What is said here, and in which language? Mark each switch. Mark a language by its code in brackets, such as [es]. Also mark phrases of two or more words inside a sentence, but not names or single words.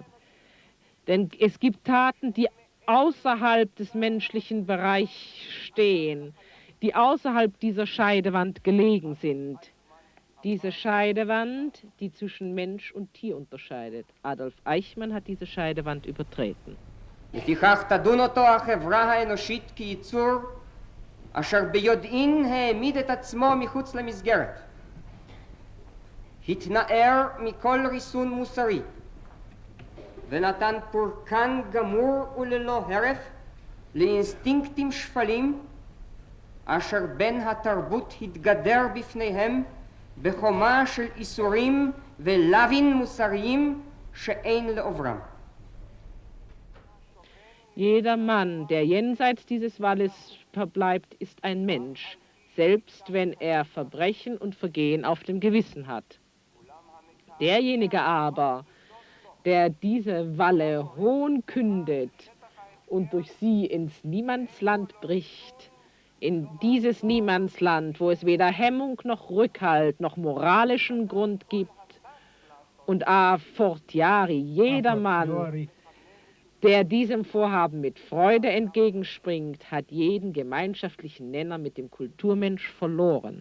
[de] Denn es gibt Taten, die außerhalb des menschlichen Bereichs stehen, die außerhalb dieser Scheidewand gelegen sind. Diese Scheidewand, die zwischen Mensch und Tier unterscheidet. Adolf Eichmann hat diese Scheidewand übertreten. [he] לפיכך תדון אותו החברה האנושית כיצור אשר ביודעין העמיד את עצמו מחוץ למסגרת. התנער מכל ריסון מוסרי ונתן פורקן גמור וללא הרף לאינסטינקטים שפלים אשר בן התרבות התגדר בפניהם בחומה של איסורים ולאווין מוסריים שאין לעוברם. [de] Jeder Mann, der jenseits dieses Walles verbleibt, ist ein Mensch, selbst wenn er Verbrechen und Vergehen auf dem Gewissen hat. Derjenige aber, der diese Walle hohn kündet und durch sie ins Niemandsland bricht, in dieses Niemandsland, wo es weder Hemmung noch Rückhalt noch moralischen Grund gibt, und [la] a fortiori [de] jeder Mann, der diesem Vorhaben mit Freude entgegenspringt, hat jeden gemeinschaftlichen Nenner mit dem Kulturmensch verloren.